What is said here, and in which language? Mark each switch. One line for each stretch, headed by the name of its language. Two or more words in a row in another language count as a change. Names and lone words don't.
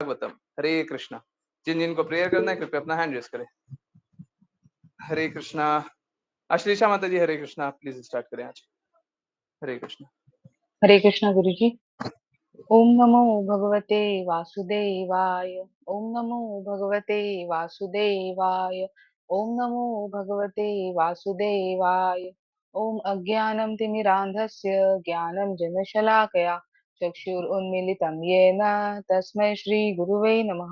Hindi: भागवतम। हरे कृष्णा। जिन जिनको प्रेयर करना है कृपया अपना
English: hand raise
Hindi: करें। हरे कृष्णा। अश्लेषा माता जी, हरे कृष्णा,
English: please start
Hindi: करें आज। हरे कृष्णा। हरे कृष्णा गुरुजी।
Sanskrit: ओम नमो भगवते वासुदेवाय। ओम नमो भगवते वासुदेवाय। ओम नमो भगवते वासुदेवाय। ओम अज्ञानं तिमिरान्धस्य ज्ञानं जनशलाकया चक्षुरुन्मीलितं येन तस्मै श्रीगुरुवे नमः।